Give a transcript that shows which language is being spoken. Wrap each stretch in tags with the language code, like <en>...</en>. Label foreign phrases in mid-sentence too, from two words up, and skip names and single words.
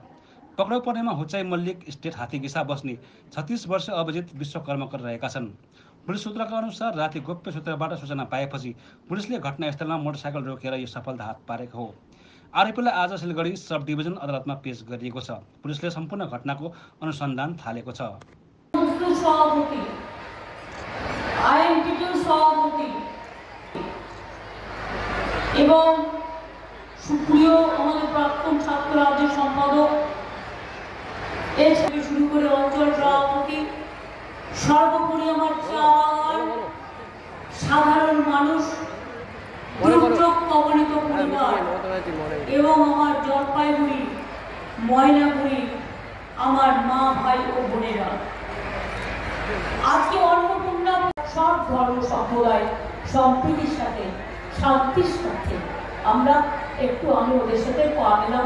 <ne>पक्राउ पर्नेमा हुचाई मल्लिक स्टेट हात्तीघिसा बस्ने 36 वर्ष अभिजित विश्वकर्माकर रहेका छन्। पुलिस सूत्रका अनुसार राति गोप्य सूत्रबाट सूचना पाएपछि पुलिसले घटनास्थलमा मोटरसाइकल रोकेर यो सफलता हात पारेको हो। आरोपीलाई आज सिलगढी</ne> <en>sub division</en> <ne>अदालतमा पेश गरिएको छ। पुलिसले सम्पूर्ण घटनाको अनुसन्धान थालेको छ।</ne> <bn>এবং সুপ্রিয় আমাদের প্রাক্তন ছাত্র রাজ্যের সম্পাদক এর থেকে শুরু করে অঞ্চল সভাপতি, সর্বোপরি আমার চা বাগান সাধারণ মানুষ, দুর্যোগ কবলিত পরিবার এবং আমার জলপাইগুড়ি ময়নাগুড়ি আমার মা ভাই ও বোনেরা, আজকে অন্নপূর্ণা সব ধর্ম সম্প্রদায় সম্প্রীতির সাথে শান্তির সাথে আমরা আমি ওদের সাথে পা মেলাবো।</bn>